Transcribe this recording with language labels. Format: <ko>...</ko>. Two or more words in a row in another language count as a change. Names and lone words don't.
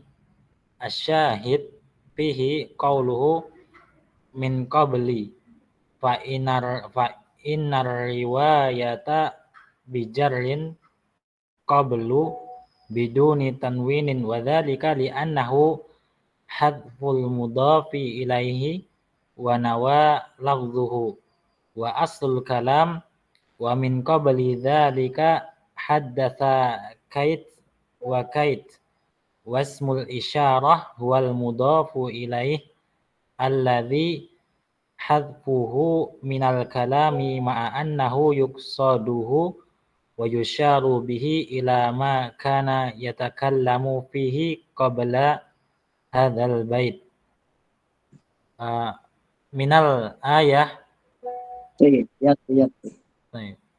<ar>الشاهد فيه قوله من قبل فإن الرواية بجر قبل بدون تنوين وذلك لأنه حذف المضاف إليه ونوى لفظه وأصل الكلام ومن قبل ذلك حدث كيت وكيت واسم الإشارة هو المضاف إليه الذي حذفه من الكلام مع أنه يقصده ويشار به إلى ما كان يتكلم فيه قبل هذا البيت. من الآية.</ar> <id>Ya. Baik.</id>